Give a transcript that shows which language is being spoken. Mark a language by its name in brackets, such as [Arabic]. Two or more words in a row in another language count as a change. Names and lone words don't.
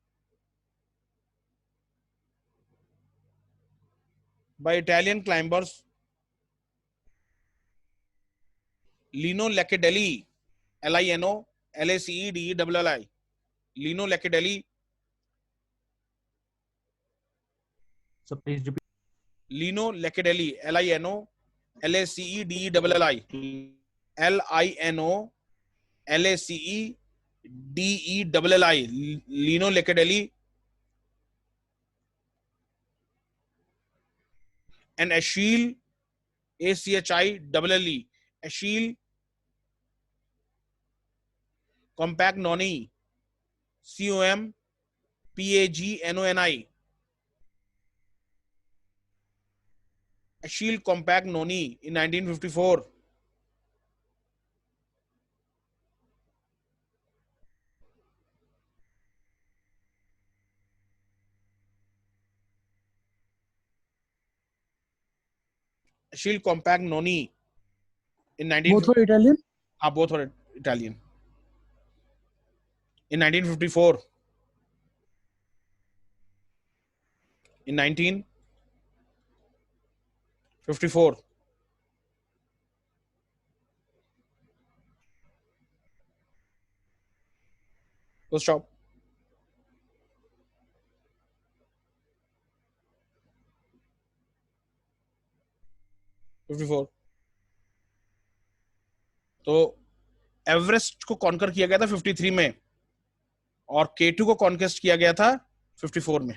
[English] Lino Lacedeli. Lino Lacedeli. Lino Lacedeli. So please repeat. Lino Lacedeli. Lino Lacedeli. Lino Lacedeli. Lino Lacedeli. And Achille, ACHILLE, Achille Compagnoni, COMPAGNONI, Achille Compagnoni in 1954. Achille Compagnoni in 1954. Both were Italian? Both were Italian. In 1954. in 1954. Full stop. [Hindi] तो एवरेस्ट को कॉन्कर किया गया था 53 में और K2 को कॉन्केस्ट किया गया था 54 में.